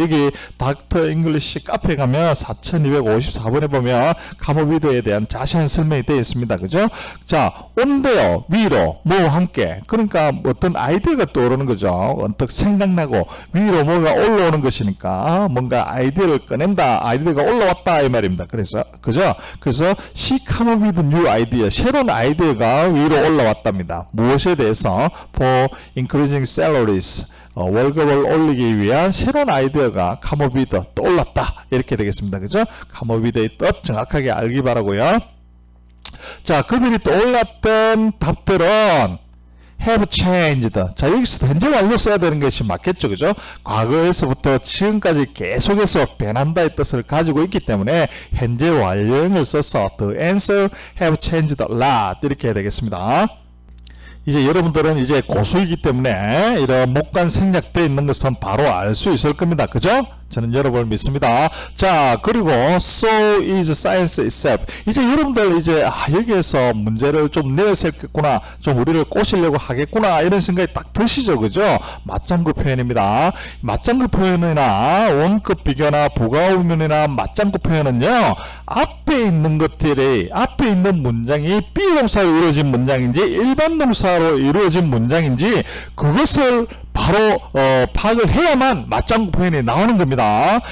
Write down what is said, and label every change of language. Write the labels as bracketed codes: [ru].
[ko] 여기 닥터 잉글리시 카페에 가면 4254번에 보면 카모비드에 대한 자세한 설명이 되어 있습니다. 그죠? 자, 온데요, 위로, 뭐와 함께 그러니까 어떤 아이디어가 떠오르는 거죠. 언뜻 생각나고 위로 뭐가 올라오는 것이니까 뭔가 아이디어를 꺼낸다, 아이디어가 올라왔다 이 말입니다. 그래서 그죠? [en] 그래서 she come up with new idea [ko] 새로운 아이디어가 위로 올라왔답니다. 무엇에 대해서 [en] for increasing salaries [ko] 월급을 올리기 위한 새로운 아이디어가 come up with 떠올랐다 이렇게 되겠습니다. 그죠? come up with의 뜻 정확하게 알기 바라고요. 자, 그들이 떠올랐던 답들은 have changed. 자, 여기서 현재 완료 써야 되는 것이 맞겠죠. 그죠? 과거에서부터 지금까지 계속해서 변한다의 뜻을 가지고 있기 때문에 현재 완료형을 써서 [en] the answer have changed a lot [ko] 이렇게 해야 되겠습니다. 이제 여러분들은 이제 고수이기 때문에 이런 목관 생략되어 있는 것은 바로 알 수 있을 겁니다. 그죠? 저는 여러분을 믿습니다. [en] 자, 그리고 so is science itself. [ko] 이제 여러분들 이제 여기에서 문제를 좀 내세웠겠구나, 좀 우리를 꼬시려고 하겠구나 이런 생각이 딱 드시죠. 그죠? 맞장구 표현입니다. 맞장구 표현이나 원급 비교나 부가의문이나 맞장구 표현은요, 앞에 있는 것들이 앞에 있는 문장이 비동사로 이루어진 문장인지 일반 동사로 이루어진 문장인지 그것을 바로 파악을 해야만 맞장구 표현이 나오는 겁니다.